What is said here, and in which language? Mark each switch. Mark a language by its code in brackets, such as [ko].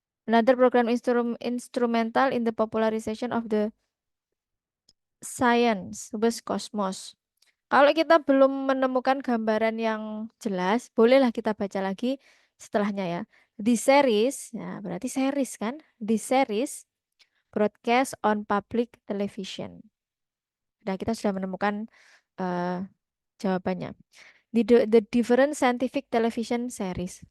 [en] Another program instrumental in the popularization of the science was Cosmos. [id] Kalau kita belum menemukan gambaran yang jelas, bolehlah kita baca lagi setelahnya ya. [en] The series, [id] ya berarti series kan? [en] The series broadcast on public television. [id] Nah, kita sudah menemukan eh, jawabannya. [en] The different scientific television series.